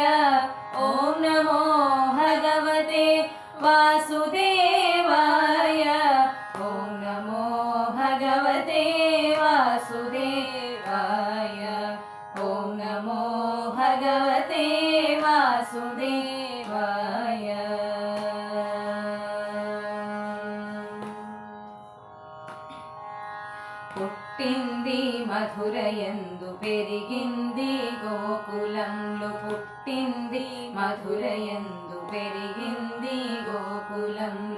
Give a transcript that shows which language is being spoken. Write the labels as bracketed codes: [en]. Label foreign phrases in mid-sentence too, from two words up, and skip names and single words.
[sa] ॐ नमो भगवते वासुदेवाय। ॐ नमो भगवते वासुदेवाय। ॐ नमो भगवते वासुदेवाय। [te] పుట్టింది మధురయందు పెరిగింది గోకులంలో, పుట్టింది మధురయందు పెరిగింది గోకులంలో,